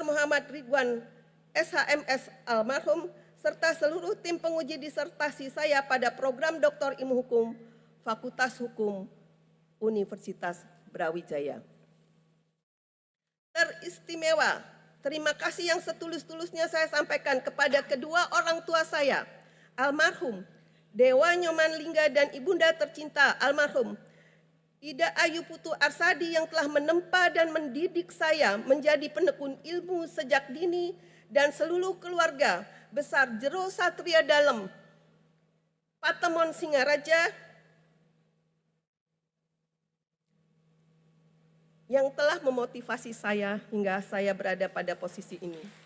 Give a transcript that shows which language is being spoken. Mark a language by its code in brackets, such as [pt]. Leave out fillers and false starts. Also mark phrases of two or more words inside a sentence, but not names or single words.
[id] Muhammad Ridwan SHMS almarhum, serta seluruh tim penguji disertasi saya pada program Doktor Ilmu Hukum Fakultas Hukum Universitas Brawijaya. teristimewa, terima kasih yang setulus-tulusnya saya sampaikan kepada kedua orang tua saya, almarhum Dewa Nyoman Lingga dan ibunda tercinta almarhum Ida Ayu Putu Arsadi yang telah menempa dan mendidik saya menjadi penekun ilmu sejak dini, dan seluruh keluarga besar Jero Satria Dalem, Patemon Singaraja yang telah memotivasi saya hingga saya berada pada posisi ini.